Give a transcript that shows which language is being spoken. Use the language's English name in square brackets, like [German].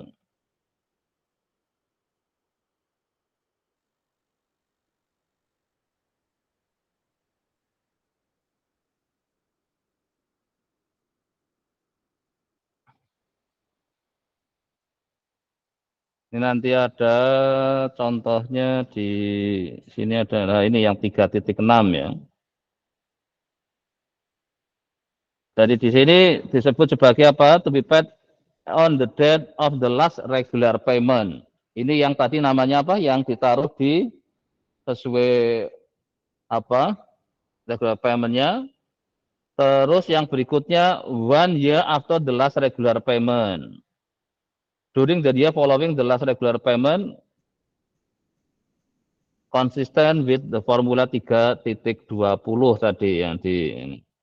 [Indonesian] Ini nanti ada contohnya di sini adalah ini yang 3.6 ya. Jadi di sini disebut sebagai apa? [English] To be paid on the date of the last regular payment. [Indonesian] Ini yang tadi namanya apa? Yang ditaruh di sesuai apa? Regular paymentnya. Terus yang berikutnya [English] 1 year after the last regular payment. During the year following the last regular payment, consistent with the formula 3.20 [Indonesian] tadi yang di ini.